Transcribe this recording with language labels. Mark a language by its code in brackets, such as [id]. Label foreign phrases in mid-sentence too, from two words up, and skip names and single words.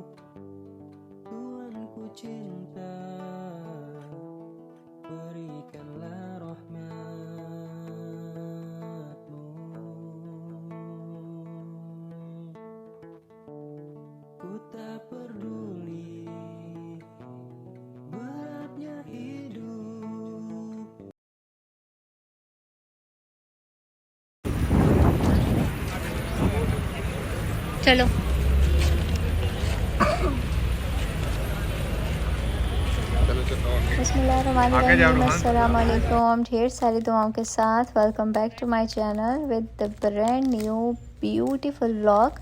[id] Tuhanku cinta, berikanlah rahmat-Mu. Ku tak peduli beratnya hidup. [hi] चलो अस्सलामुअलैकुम, ढेर सारी दुआओं के साथ [en] welcome back to my channel with the brand new beautiful vlog.